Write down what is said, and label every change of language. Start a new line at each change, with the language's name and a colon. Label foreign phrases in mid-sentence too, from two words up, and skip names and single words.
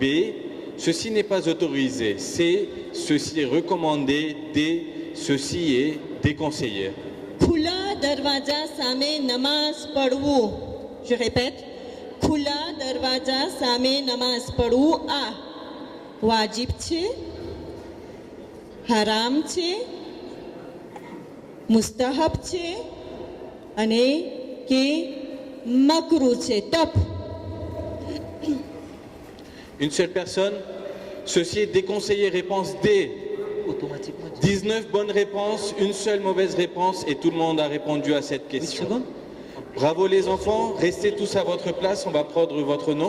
French: Ceci n'est pas autorisé. C. Ceci est recommandé. D. Ceci est déconseillé.
Gujarati: ખુલ્લા દરવાજા સામે નમાઝ પઢવું.
French: Je répète.
Gujarati: ખુલ્લા દરવાજા સામે નમાઝ પઢવું એ વાજિબ છે, હરામ છે, મુસ્તહબ છે અને કે મકરૂહ છે.
French: Top. Une seule personne. Ceci est déconseillé. Réponse D. 19 bonnes réponses, une seule mauvaise réponse et tout le monde a répondu à cette question. Bravo les enfants, restez tous à votre place, on va prendre votre nom.